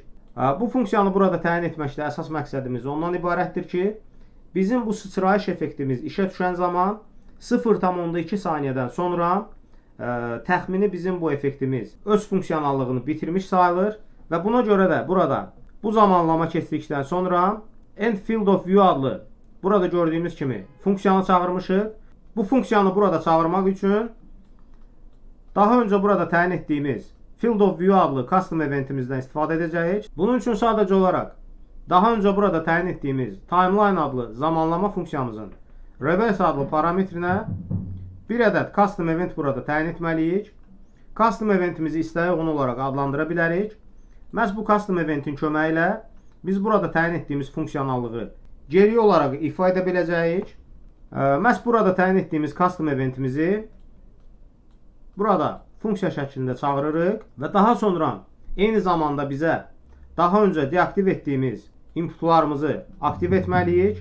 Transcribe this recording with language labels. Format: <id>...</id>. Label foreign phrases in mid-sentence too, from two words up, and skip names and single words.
<az>Bu funksiyanı burada təyin etməkdə əsas məqsədimiz ondan ibarətdir ki, bizim bu sıçrayış effektimiz işə düşən zaman 0,2 saniyədən sonra təxmini bizim bu effektimiz öz funksionallığını bitirmiş sayılır və buna görə də burada bu zamanlama keçdikdən sonra</az> <en>end field of view</en> <az>adlı burada gördüyümüz kimi funksiyanı çağırmışıq. Bu funksiyanı burada çağırmaq üçün daha öncə burada təyin etdiyimiz</az> <en>field of view</en> <az>adlı</az> <en>custom eventimizdən</en> <az>istifadə edəcəyik. Bunun üçün sadəcə olaraq daha öncə burada təyin etdiyimiz timeline adlı zamanlama funksiyamızın reverse adlı parametrinə bir ədəd</az> <en>custom event</en> <az>burada təyin etməliyik.</az> <en>Custom eventimizi</en> <az>istəyə uyğun olaraq adlandıra bilərik. Məhz bu</az> <en>custom eventin</en> <az>köməyi ilə biz burada təyin etdiyimiz funksionallığı geri olaraq ifa edə biləcəyik. Məhz burada təyin etdiyimiz</az> <en>custom eventimizi</en> <az>burada funksiya şəklində çağırırıq və daha sonra eyni zamanda bizə daha öncə deaktiv etdiyimiz inputlarımızı aktiv etməliyik.</az>